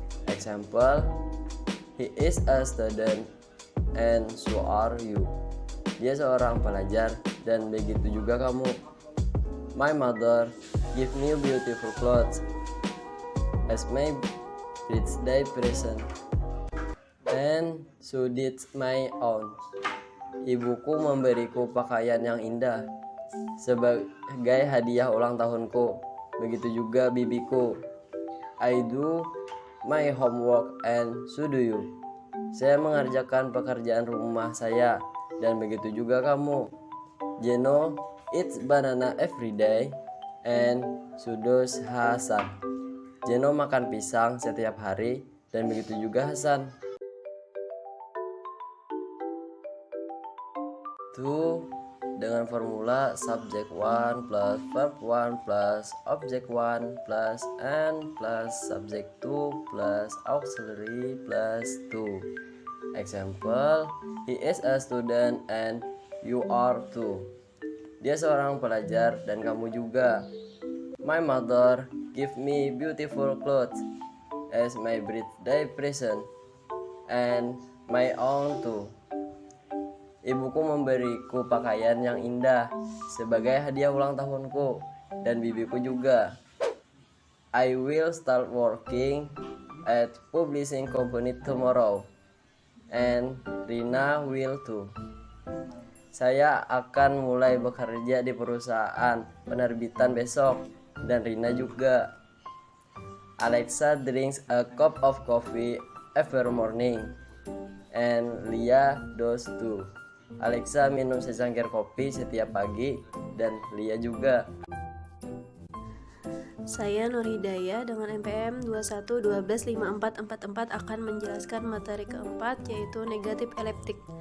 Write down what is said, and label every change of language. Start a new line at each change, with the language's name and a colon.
English: Example, he is a student and so are you.
Indonesian: Dia seorang pelajar dan begitu juga kamu.
English: My mother give me beautiful clothes as my birthday present, and so did my aunt.
Indonesian: Ibuku memberiku pakaian yang indah sebagai hadiah ulang tahunku. Begitu juga bibiku.
English: I do my homework and so do you.
Indonesian: Saya mengerjakan pekerjaan rumah saya dan begitu juga kamu.
English: Jeno eats banana every day and so does Hasan.
Indonesian: Jeno makan pisang setiap hari dan begitu juga Hasan.
English: 2 dengan formula subject 1 plus verb 1 plus object 1 plus and plus subject 2 plus auxiliary plus 2. Example, he is a student and you are too.
Indonesian: Dia seorang pelajar dan kamu juga.
English: My mother give me beautiful clothes as my birthday present and my own too.
Indonesian: Ibuku memberiku pakaian yang indah sebagai hadiah ulang tahunku dan bibiku juga.
English: I will start working at publishing company tomorrow. And Rina will too.
Indonesian: Saya akan mulai bekerja di perusahaan penerbitan besok, dan Rina juga.
English: Alexa drinks a cup of coffee every morning, and Lia does too.
Indonesian: Alexa minum secangkir kopi setiap pagi, dan Lia juga. Saya Nur Hidayah dengan NPM 21125444 akan menjelaskan materi keempat, yaitu negatif eliptik.